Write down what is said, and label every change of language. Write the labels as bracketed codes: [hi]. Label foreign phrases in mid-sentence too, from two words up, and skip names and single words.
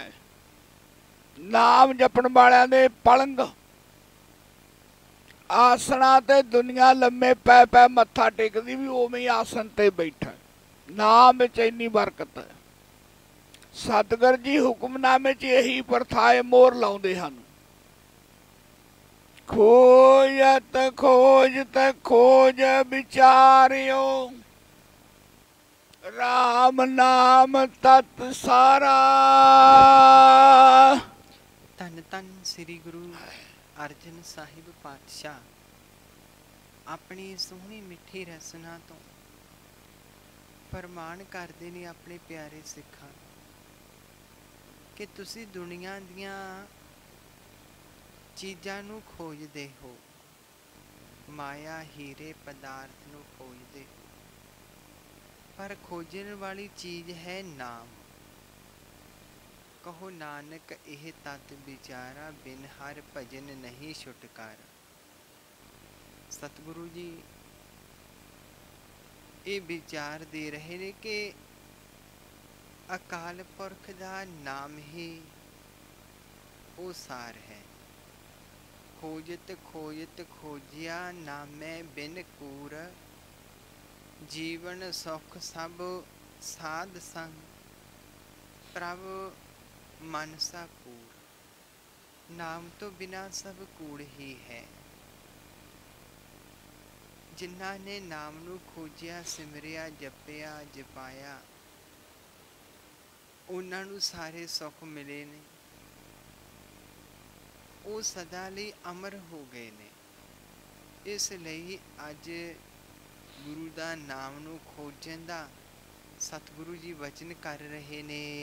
[pa] ਨਾਮ ਜਪਣ ਵਾਲਿਆਂ ਦੇ ਪਲੰਗ ਆਸਨਾ ਤੇ ਦੁਨੀਆ ਲੰਮੇ ਪੈ ਪੈ ਮੱਥਾ ਟੇਕਦੀ ਭੀ ਉਵੇਂ ਹੀ ਆਸਨ ਤੇ ਬੈਠਾ। ਨਾਮ ਵਿਚ ਇੰਨੀ ਬਰਕਤ ਹੈ। ਸਤਗੁਰ ਜੀ ਹੁਕਮਨਾਮੇ ਚ ਯਹੀ ਪ੍ਰਥਾਏ ਮੋਹਰ ਲਾਉਂਦੇ ਹਨ। ਖੋਜਤ ਖੋਜਤ ਖੋਜ ਵਿਚਾਰਿਓ, ਰਾਮ ਨਾਮ ਤਤੁ ਸਾਰਾ। ਧੰਨ ਧੰਨ ਸ੍ਰੀ ਗੁਰੂ ਅਰਜਨ ਸਾਹਿਬ ਪਾਤਸ਼ਾਹ ਅਪਨੀ ਸੋਹਣੀ ਮਿੱਠੀ ਰਸਨਾ ਤੋ ਫਰਮਾਨ ਕਰਤੇ ਨੇ ਅਪਨੇ ਪਿਆਰੇ ਸਿੱਖਾਂ ਕਿ ਤੁਸੀ ਦੁਨੀਆ ਦੀਆਂ ਚੀਜ਼ਾਂ ਨੂੰ ਖੋਜਦੇ ਹੋ, ਮਾਇਆ ਹੀਰੇ ਪਦਾਰਥ ਨੂੰ ਖੋਜਦੇ ਹੋ, ਪਰ ਖੋਜਣ ਵਾਲੀ ਚੀਜ਼ ਹੈ ਨਾਮ। ਕਹੁ ਨਾਨਕ ਇਹੁ ਤਤੁ ਬੀਚਾਰਾ, ਬਿਨੁ ਹਰਿ ਭਜਨ ਨਾਹੀ ਛੁਟਕਾਰਾ। ਸਤਗੁਰੂ ਜੀ ਯੇ ਵਿਚਾਰ ਦੇ ਰਹੇ ਨੇ ਕਿ ਅਕਾਲ ਪੁਰਖ ਦਾ ਨਾਮ ਹੀ ਵੋ ਸਾਰ ਹੈ। ਖੋਜਤ ਖੋਜਤ ਖੋਜਿਆ ਨਾਮੈ ਬਿਨੁ ਕੂਰ, ਜੀਵਨ ਸੁਖ ਸਭ ਸਾਧ ਸੰਗ, ਪ੍ਰਭ ਮਨਸਾ ਕੂੜ। ਨਾਮ ਤੋ ਬਿਨਾ ਸਭ ਕੂੜ ਹੀ ਹੈ। ਜਿਨ੍ਹਾਂ ਨੇ ਨਾਮ ਨੂੰ ਖੋਜਿਆ, ਸਿਮਰਿਆ, ਜਪਿਆ, ਜਪਾਇਆ, ਉਹਨਾਂ ਨੂੰ ਸਾਰੇ ਸੁੱਖ ਮਿਲੇ ਨੇ। ਉਹ ਸਦਾ ਲਈ ਅਮਰ ਹੋ ਗਏ ਨੇ। ਇਸ ਲਈ ਅੱਜ ਗੁਰੂ ਦਾ ਨਾਮ ਨੂੰ ਖੋਜਣ ਦਾ ਸਤਿਗੁਰੂ ਜੀ ਵਚਨ ਕਰ ਰਹੇ ਨੇ।